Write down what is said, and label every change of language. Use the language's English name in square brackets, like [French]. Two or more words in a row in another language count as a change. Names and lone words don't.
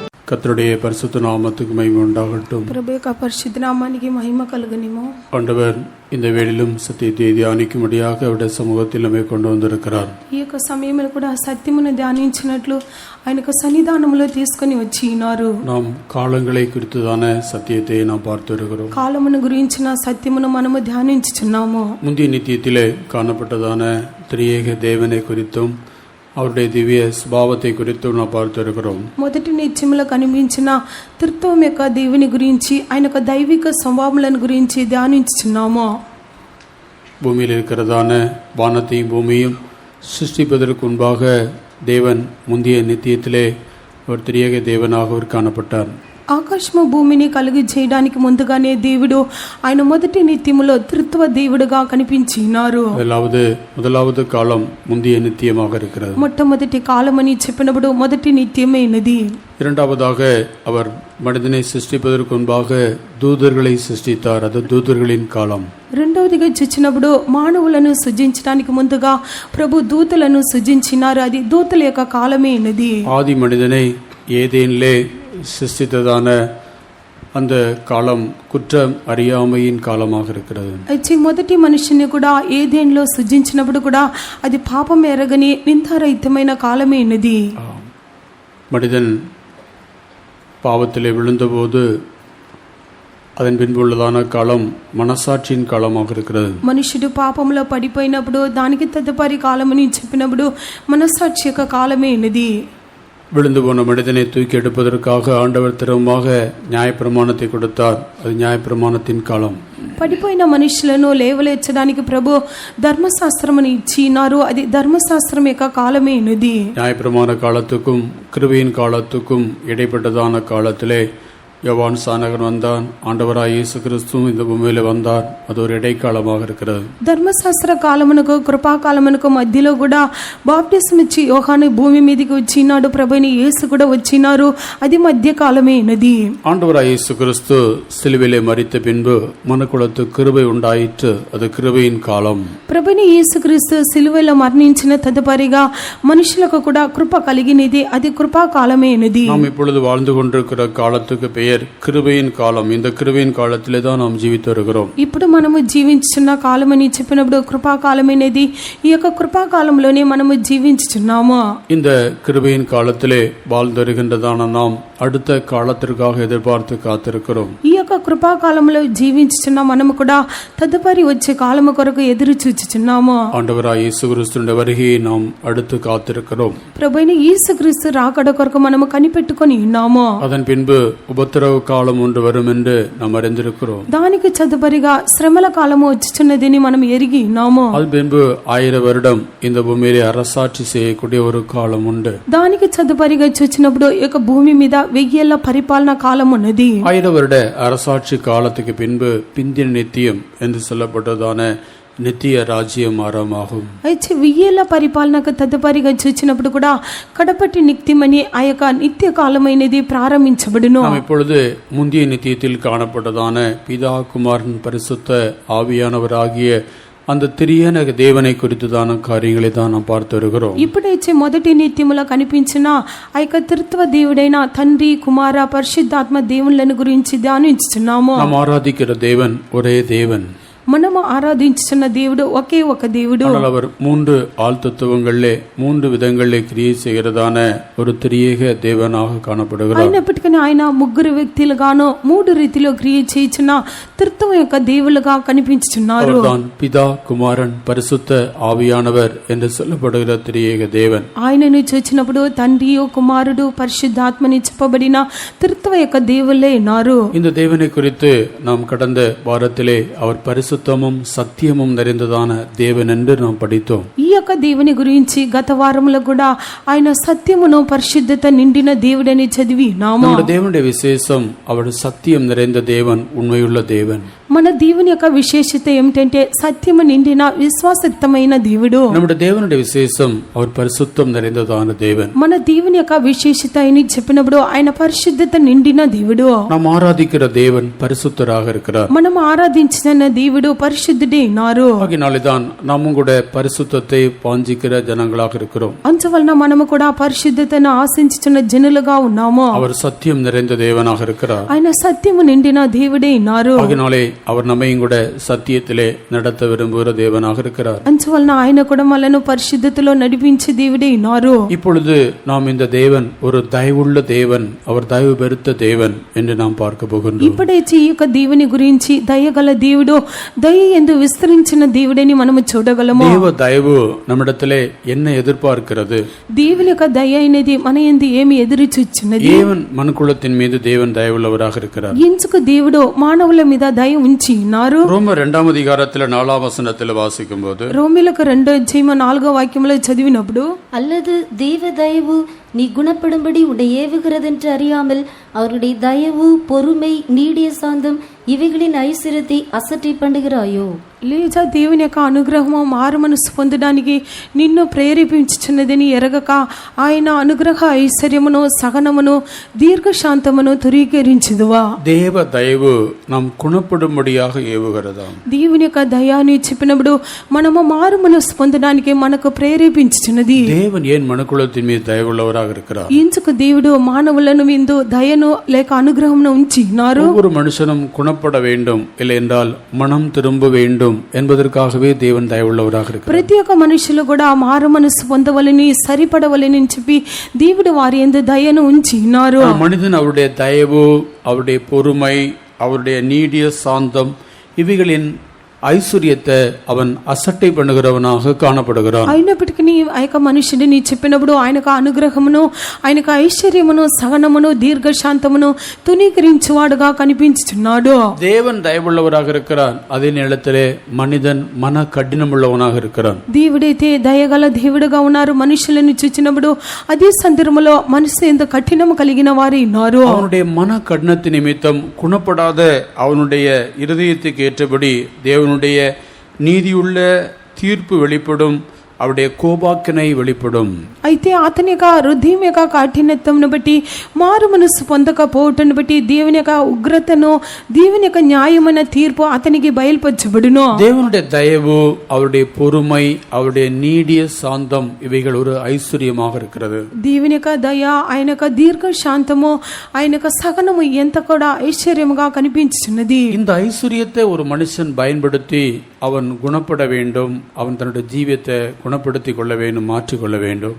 [Tamil] கர்த்தருடைய பரிசுத்த நாமத்துக்கு மகிமை உண்டாகட்டும். [Telugu] ప్రభు యొక్క పరిశుద్ధ నామానికి మహిమ కలుగునిమో. [Tamil] ஆண்டவர் இந்த வேளையிலும் சத்தியத்தை தியானிக்கும்படியாக அவருடைய சமூகத்தில் நம்மை கொண்டு வந்திருக்கிறார். [Telugu] ఈ యొక్క సమయంలో కూడా సత్యమును ధ్యానించినట్లు ఆయన యొక్క సన్నిధానంలో తీసుకొని వచ్చి ఉన్నారు. [Tamil] நாம் காலங்களை குறித்துதான சத்தியத்தை நாம் பார்த்து வருகிறோம். [Telugu] కాలమును గురించిన సత్యమును మనము ధ్యానించుచున్నాము. [Tamil] முந்தைய நித்தியத்திலே காணப்பட்டதான திரியேக தேவனை குறித்தும் அவருடைய திவ்ய ஸ்வபாவத்தை குறித்தும் நாம் பார்த்து இருக்கிறோம். [Telugu] మొదటి నిత్యములో కనిపించిన త్రిత్వం యొక్క దేవుని గురించి ఆయన యొక్క దైవిక స్వభావములను గురించి ధ్యానించుచున్నాము. [Tamil] பூமியில் இருக்கிறதான வானத்தையும் பூமியும் சிருஷ்டிப்பதற்கு முன்பாக தேவன் முந்தைய நித்தியத்திலே ஒரு திரியேக தேவனாக அவர் காணப்பட்டார். [Telugu] ఆకాశము భూమిని కలిగి చేయడానికి ముందుగానే దేవుడు ఆయన మొదటి నిత్యములో త్రిత్వ దేవుడుగా కనిపించినారు. [Tamil] முதலாவது காலம் முந்தைய நித்தியமாக இருக்கிறது. [Telugu] మొట్టమొదటి కాలమని చెప్పినప్పుడు మొదటి నిత్యమైనది. [Tamil] இரண்டாவதாக அவர் மனிதனை சிருஷ்டிப்பதற்கு முன்பாக தூதர்களை சிருஷ்டித்தார். அது தூதர்களின் காலம். [Telugu] రెండవదిగా చూచినప్పుడు మానవులను సృజించడానికి ముందుగా ప్రభు దూతలను సృజించినారు. అది దూతల యొక్క కాలమైనది. [Tamil] ஆதி மனிதனை ஏதேனிலே சிருஷ்டித்ததான அந்த காலம் குற்றம் அறியாமையின் காலமாக இருக்கிறது. [Telugu] అయితే మొదటి మనిషిని కూడా ఏదెన్లో సృజించినప్పుడు కూడా అది పాపం ఎరగని నిందారహితమైన కాలమైనది. [Tamil] மனிதன் பாவத்திலே விழுந்தபோது அதன் பின்புள்ளதான காலம் மனசாட்சியின் காலமாக இருக்கிறது. [Telugu] మనుషుడు పాపంలో పడిపోయినప్పుడు దానికి తదుపరి కాలమని చెప్పినప్పుడు మనస్సాక్షి యొక్క కాలమైనది. [Tamil] விழுந்து போன மனிதனை தூக்கி எடுப்பதற்காக ஆண்டவர் திறமாக நியாயப்பிரமாணத்தை கொடுத்தார். அது நியாயப்பிரமாணத்தின் காலம். [Telugu] పడిపోయిన మనుషులను లేవలేర్చడానికి ప్రభు ధర్మశాస్త్రమును ఇచ్చినారు. అది ధర్మశాస్త్రం యొక్క కాలమైనది. [Tamil] நியாயப்பிரமாண காலத்துக்கும் கிருபையின் காலத்துக்கும் இடைப்பட்டதான காலத்திலே யோவான் சானகன் வந்தான். ஆண்டவராய் இயேசு கிறிஸ்துவும் இந்த பூமியில வந்தார். அது ஒரு இடைக்காலமாக இருக்கிறது. [Telugu] ధర్మశాస్త్ర కాలమునకు కృపాకాలమునకు మధ్యలో కూడా బాప్టిజం ఇచ్చి యోహాను భూమి మీదకి వచ్చినాడు. ప్రభుని యేసు కూడా వచ్చినారు. అది మధ్య కాలమైనది. [Tamil] ஆண்டவராய் இயேசு கிறிஸ்து சிலுவையிலே மரித்த பின்பு மனுக்குலத்து கிருபை உண்டாயிற்று. அது கிருபையின் காலம். [Telugu] ప్రభుని యేసుక్రీస్తు సిలువలో మరణించిన తదుపరిగా మనుషులకు కూడా కృప కలిగినది. అది కృపా కాలమైనది. [Tamil] நாம் இப்பொழுது வாழ்ந்து கொண்டிருக்கிற காலத்துக்கு பெயர் கிருபையின் காலம். இந்த கிருபையின் காலத்திலே தான் நாம் ஜீவித்து வருகிறோம். [Telugu] ఇప్పుడు మనము జీవించుచున్న కాలమని చెప్పినప్పుడు కృపా కాలమైనది. ఈ యొక్క కృపా కాలంలోనే మనము జీవించుచున్నాము. [Tamil] இந்த கிருபையின் காலத்திலே வாழ்ந்து வருகின்றதான நாம் அடுத்த காலத்திற்காக எதிர்பார்த்து காத்திருக்கிறோம். [Telugu] ఈ యొక్క కృపా కాలంలో జీవించుచున్న మనము కూడా తదుపరి వచ్చే కాలము కొరకు ఎదురు చూచుచున్నాము. [Tamil] ஆண்டவராய் இயேசு கிறிஸ்துவின் வருகையை நாம் அடுத்து காத்திருக்கிறோம். [Telugu] ప్రభువైన యేసుక్రీస్తు రాకడ కొరకు మనము కనిపెట్టుకొని ఉన్నాము. [Tamil] அதன் பின்பு உபத்திரவ காலம் ஒன்று வரும் என்று நாம் அறிந்திருக்கிறோம். [Telugu] దానికి తదుపరిగా శ్రమల కాలము వచ్చుచున్నదని మనం ఎరిగి ఉన్నాము. [Tamil] அது பின்பு 1000 வருடம் இந்த பூமியிலே அரசாட்சி செய்யக்கூடிய ஒரு காலம் உண்டு. [Telugu] దానికి తదుపరిగా చూచినప్పుడు ఈ యొక్క భూమి మీద 1000 ఏళ్ల పరిపాలన కాలం ఉన్నది. [Tamil] 1000 வருட அரசாட்சி காலத்துக்கு பின்பு பிந்தின நித்தியம் என்று சொல்லப்பட்டதான நித்திய ராஜ்யம் ஆரம்பமாகும். [Telugu] అయితే 1000 ఏళ్ల పరిపాలనకు తదుపరిగా చూచినప్పుడు కూడా కడపటి నిత్యమని ఆ యొక్క నిత్య కాలమైనది ప్రారంభించబడును. [Tamil] நாம் இப்பொழுது முந்திய நித்தியத்தில் காணப்பட்டதான பிதா குமாரன் பரிசுத்த ஆவியானவராகிய அந்த திரியேக தேவனை குறித்துதான காரியங்களை தான் நாம் பார்த்து வருகிறோம். [Telugu] ఇప్పుడైతే మొదటి నిత్యములో కనిపించిన ఆ యొక్క త్రిత్వ దేవుడైన తండ్రి కుమార పరిశుద్ధాత్మ దేవుళ్ళను గురించి ధ్యానించుచున్నాము. [Tamil] நாம் ஆராதிக்கிற தேவன் ஒரே தேவன். [Telugu] మనము ఆరాధించుచున్న దేవుడు ఒకే ఒక దేవుడు. [Tamil] ஆனால் அவர் 3 ஆழ்தத்துவங்களிலே 3 விதங்களிலே கிரியை செய்கிறதான ஒரு திரியேக தேவனாக காணப்படுகிறார். [Telugu] అయినప్పటికీ ఆయన 3 వ్యక్తులుగాను 3 రీతిలో క్రియ చేయుచున్న త్రిత్వం యొక్క దేవులుగా కనిపించుచున్నారు. [Tamil] அவர்தான் பிதா குமாரன் பரிசுத்த ஆவியானவர் என்று சொல்லப்படுகிற திரியேக தேவன். [Telugu] ఆయనను చూచినప్పుడు తండ్రి కుమారుడు పరిశుద్ధాత్మని చెప్పబడిన త్రిత్వ యొక్క దేవుళ్ళే ఉన్నారు. [Tamil] இந்த தேவனை குறித்து நாம் கடந்த வாரத்திலே அவர் பரிசுத்தமும் சத்தியமும் நிறைந்ததான தேவன் என்று நாம் படித்தோம். [Telugu] ఈ యొక్క దేవుని గురించి గత వారంలో కూడా ఆయన సత్యమును పరిశుద్ధత నిండిన దేవుడని చదివి నాము. [Tamil] நம்முடைய தேவனுடைய விசேஷம் அவர் சத்தியம் நிறைந்த தேவன், உண்மையுள்ள தேவன். [Telugu] మన దేవుని యొక్క విశేషత ఏమిటంటే సత్యము నిండిన విశ్వాసయుక్తమైన దేవుడు. [Tamil] நம்முடைய தேவனுடைய விசேஷம் அவர் பரிசுத்தம் நிறைந்ததான தேவன். [Telugu] మన దేవుని యొక్క విశేషత అని చెప్పినప్పుడు ఆయన పరిశుద్ధత నిండిన దేవుడు. [Tamil] நாம் ஆராதிக்கிற தேவன் பரிசுத்தராக இருக்கிறார். [Telugu] మనం ఆరాధించిన దేవుడు పరిశుద్ధుడే ఉన్నారు. [Tamil] ஆகினால்தான் நாமும் கூட பரிசுத்தத்தை வாஞ்சிக்கிற ஜனங்களாக இருக்கிறோம். [Telugu] అందువలన మనము కూడా పరిశుద్ధతను ఆశించుచున్న జనులుగా ఉన్నాము. [Tamil] அவர் சத்தியம் நிறைந்த தேவனாக இருக்கிறார். [Telugu] ఆయన సత్యము నిండిన దేవుడే ఉన్నారు. [Tamil] ஆகினாலே அவர் நம்மையும் கூட சத்தியத்திலே நடத்த விரும்புகிற தேவனாக இருக்கிறார். [Telugu] అందువలన ఆయన కూడా మనను పరిశుద్ధతలో నడిపించే దేవుడే ఉన్నారు. [Tamil] இப்பொழுது நாம் இந்த தேவன் ஒரு தயவுள்ள தேவன், அவர் தயவு பெருத்த தேவன் என்று நாம் பார்க்க போகின்றோம். [Telugu] ఇప్పుడే ఈ యొక్క దేవుని గురించి దయగల దేవుడు, దయ ఎందు విస్తరించిన దేవుడని మనము చూడగలము. [Tamil] தேவ தயவு நம்மிடத்திலே என்ன எதிர்பார்க்கிறது? [Telugu] దేవుని యొక్క దయ అనేది మన యందు ఏమి ఎదురు చూచున్నది? [Tamil] தேவன் மனுக்குலத்தின் மீது தேவன் தயவுள்ளவராக இருக்கிறார். [Telugu] ఎందుకు దేవుడు మానవుల మీద దయ ఉంచి ఉన్నారు? [Tamil] ரோமர் 2ஆம் அதிகாரத்தில் 4ஆம் வசனத்தில் வாசிக்கும் போது, [Telugu] రోమీలకు 2:4 చదివినప్పుడు, [Tamil] அல்லது தேவ தயவு நீ குணப்படும்படி உன்னை ஏவுகிறதென்று அறியாமல் அவருடைய தயவு, பொறுமை, நீடிய சாந்தம் இவைகளின் ஐஸ்வர்யத்தை அசட்டை பண்ணுகிறாயோ? [Telugu] లేదా దేవుని యొక్క అనుగ్రహము మారు మనసు పొందడానికి నిన్ను ప్రేరేపించుచున్నదని ఎరగక ఆయన అనుగ్రహ ఐశ్వర్యమును, సహనమును, దీర్ఘశాంతమును తురీకరించుదువా? [Tamil] தேவ தயவு நாம் குணப்படும்படியாக ஏவுகிறதா? [Telugu] దేవుని యొక్క దయాన్ని చెప్పినప్పుడు మనము మారు మనసు పొందడానికి మనకు ప్రేరేపించుచున్నది. [Tamil] தேவன் ஏன் மனுக்குலத்தின் மீது தயவுள்ளவராக இருக்கிறார்? [Telugu] ఎందుకు దేవుడు మానవులను విందు దయను లేక అనుగ్రహమును ఉంచి ఉన్నారు? [Tamil] ஒவ்வொரு மனுஷனும் குணப்பட வேண்டும், இல்லை என்றால் மனம் திரும்ப வேண்டும் என்பதற்காகவே தேவன் தயவுள்ளவராக இருக்கிறார். [Telugu] ప్రతి ఒక్క మనుషులు కూడా మారు మనసు పొందవలని, సరిపడవలని చెప్పి దేవుడు వారి యందు దయను ఉంచి ఉన్నారు. [Tamil] மனிதன் அவருடைய தயவு, அவருடைய பொறுமை, அவருடைய நீடிய சாந்தம் இவைகளின் ఐశ్వర్యத்தை அவன் అసట్టை பண்ணுகிறவனாக காணப்படுகிறான். [Telugu] అయినప్పటికీ ఆ యొక్క మనుషుడిని చెప్పినప్పుడు ఆయనకు అనుగ్రహమును, ఆయనకు ఐశ్వర్యమును, సహనమును, దీర్ఘశాంతమును తునీకరించువాడుగా కనిపించుచున్నాడు. [Tamil] தேவன் தயவுள்ளவராக இருக்கிறான், அதே நேரத்திலே மனிதன் மன கடினமுள்ளவனாக இருக்கிறான். [Telugu] దేవుడైతే దయగల దేవుడుగా ఉన్నారు. మనుషులను చూచినప్పుడు అదే సందర్భంలో మనసు ఎంత కఠినము కలిగిన వారు ఉన్నారు. [Tamil] அவனுடைய மன கடினத்து நிமித்தம் குணப்படாத அவனுடைய இருதயத்துக்கு ஏற்றபடி தேவனுடைய நீதியுள்ள தீர்ப்பு வெளிப்படும், அவருடைய கோபாக்கினை வெளிப்படும். [Telugu] అయితే అతని యొక్క హృదయం యొక్క కాఠిన్యతను బట్టి, మారు మనసు పొందకపోవటను బట్టి దేవుని యొక్క ఉగ్రతను, దేవుని యొక్క న్యాయమైన తీర్పు అతనికి బయలుపరచబడును. [Tamil] தேவனுடைய தயவு, அவருடைய பொறுமை, அவருடைய நீடிய சாந்தம் இவைகள் ஒரு ஐஸ்வர்யமாக இருக்கிறது. [Telugu] దేవుని యొక్క దయ, ఆయన యొక్క దీర్ఘ శాంతము, ఆయన యొక్క సహనము ఎంత కూడా ఐశ్వర్యముగా కనిపించుచున్నది. [Tamil] இந்த ஐஸ்வர்யத்தை ஒரு மனுஷன் பயன்படுத்தி அவன் குணப்பட வேண்டும், அவன் தன்னுடைய ஜீவியத்தை குணப்படுத்திக் கொள்ள வேண்டும், மாற்றிக்கொள்ள வேண்டும்.